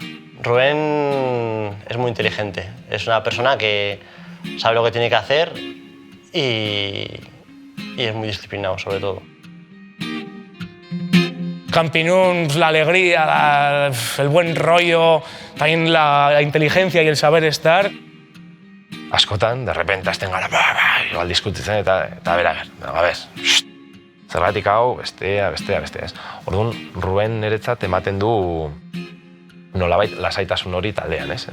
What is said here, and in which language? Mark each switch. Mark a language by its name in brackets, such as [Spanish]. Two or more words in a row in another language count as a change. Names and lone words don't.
[Spanish] Rubén es muy inteligente, es una persona que sabe lo que tiene que hacer y es muy disciplinado sobre todo. Campinun, la alegría, el buen rollo, también la inteligencia y el saber estar. [Basque] Askotan, [Spanish] de repente [Basque] azten gara, igual diskutitzen eta bera, zergatik hau, bestea, ez. Orduan, Ruben niretzat ematen du nolabait lasaitasun hori taldean, ez?